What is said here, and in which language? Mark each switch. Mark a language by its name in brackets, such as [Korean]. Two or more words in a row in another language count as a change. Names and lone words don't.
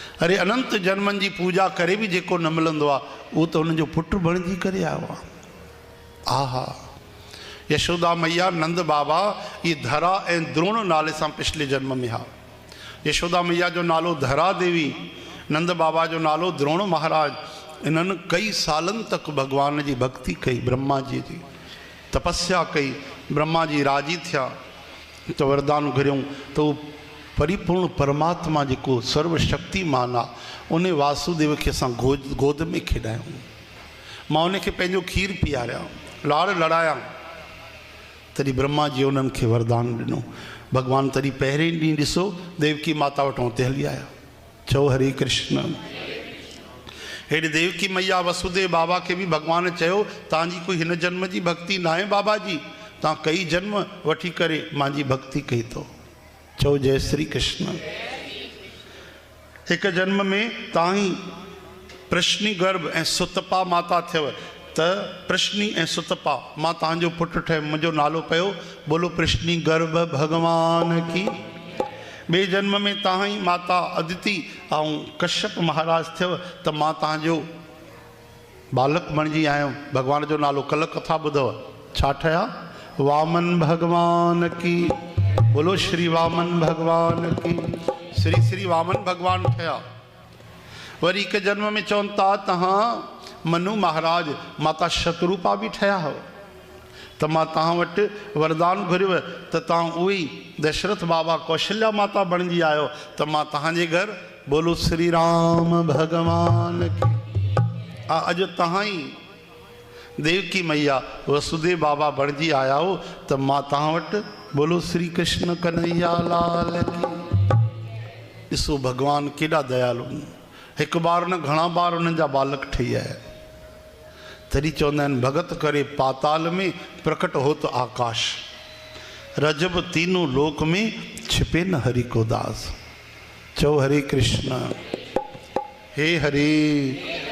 [Sindhi] अरे अनंत जन्मनि जी पूजा करे भी जेको न मिलंदो आहे उहो त हुनजो पुटु बणिजी करे आयो आहे। आहा, यशोदा मैया नंद बाबा ये धरा ऐं द्रोण नाले सां पिछले जन्म में हा। यशोदा मैया जो नालो धरा देवी, नंद बाबा जो नालो द्रोण महाराज। इन्हनि कई सालनि तक भगवान जी भक्ति कई, ब्रह्मा जी तपस्या कई, ब्रह्मा जी राजी थिया तो वरदान घुरियऊं तो परिपूर्ण परमात्मा जेको सर्वशक्तिमान आहे उन वासुदेव खे असां गोद में खेॾायूं। मां उनखे पंहिंजो खीर पीआरियां, लाड़ लड़ायां। तॾहिं ब्रह्मा जी उन्हनि खे वरदान ॾिनो। भगवान तॾहिं पहिरें ॾींहुं ॾिसो देवकी माता वटि हुते हली आया। चओ हरे कृष्ण। हेॾे देवकी मैया वसुदेव बाबा के भी भगवान चयो तव्हांजी कोई हिन जन्म जी भक्ति ना आहे बाबा जी, तव्हां कई जन्म वठी करे मुंहिंजी भक्ति कई तो। चओ जय श्री कृष्ण। एक जन्म में तव्हां प्रश्नी गर्भ ऐं सुतपा माता थियव त प्रश्नी ऐं सुतपा मां तव्हांजो पुटु ठहियो, मुंहिंजो नालो पियो [Hindi] बोलो प्रश्नी गर्भ भगवान की। [Sindhi] बे जन्म में तव्हां ई माता अदिति ऐं कश्यप महाराज थियव त मां तव्हांजो बालक बणिजी आहियो। भगवान जो नालो कल कथा ॿुधव छा ठहिया? [Hindi] वामन भगवान की। बोलो श्री वामन भगवान की। [Sindhi] श्री श्री वामन भगवान ठहिया। वरी हिकु जन्म में चवनि था तव्हां मनु महाराज माता शतरूपा भी ठहिया हो त मां तव्हां वटि वरदान घुरियव त तव्हां उहे दशरथ बाबा कौशल्या माता बणिजी आयो त मां तव्हांजे घर [Hindi] बोलो श्री राम भगवान की। [Sindhi] अॼु तव्हां ई देवकी मैया वसुदेव बाबा बणिजी आया हो त मां तव्हां वटि [Hindi] बोलो श्री कृष्ण कन्हैया लाल की। [Sindhi] ॾिसो भगवान केॾा दयालु। हिकु बार न घणा बार उन्हनि जा बालक ठही आया। तॾहिं चवंदा आहिनि [Hindi] भगत करे पाताल में प्रकट हो तो आकाश, रजब तीनों लोक में छिपे न हरि को दास। [Sindhi] चो हरे कृष्ण। हे हरे